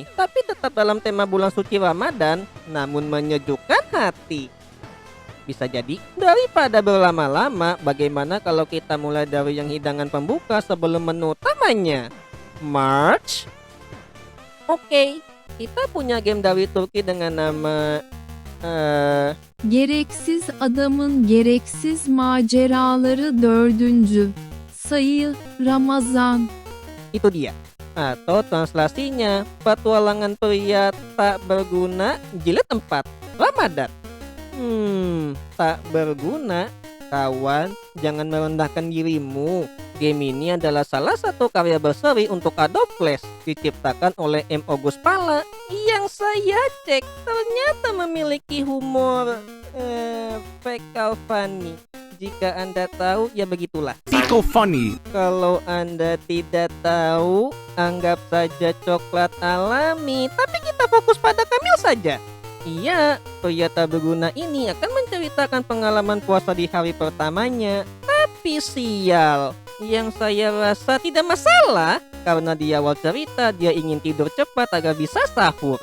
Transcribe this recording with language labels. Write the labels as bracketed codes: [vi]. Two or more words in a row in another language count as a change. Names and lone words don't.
[id] Tapi tetap dalam tema bulan suci Ramadan, namun menyejukkan hati. Bisa jadi, daripada berlama-lama, bagaimana kalau kita mulai dari yang hidangan pembuka sebelum menu utamanya? March? Oke, kita punya game dari Turki dengan nama... Gereksiz adamın gereksiz maceraları 4. Sayı Ramazan. Itu dia. Atau translasinya, petualangan pria tak berguna jilid 4, Ramadan. Tak berguna? Kawan, jangan merendahkan dirimu. Game ini adalah salah satu karya berseri untuk Adobe Flash, diciptakan oleh M. August Pala, yang saya cek ternyata memiliki humor [en] fecal funny. [id] Jika Anda tahu, ya begitulah. [en] Fecal funny. [id] Kalau Anda tidak tahu, anggap saja coklat alami. Tapi kita fokus pada Kamil saja. Iya, pria tak berguna ini akan menceritakan pengalaman puasa di hari pertamanya. Tapi sial, yang saya rasa tidak masalah karena di awal cerita dia ingin tidur cepat agar bisa sahur.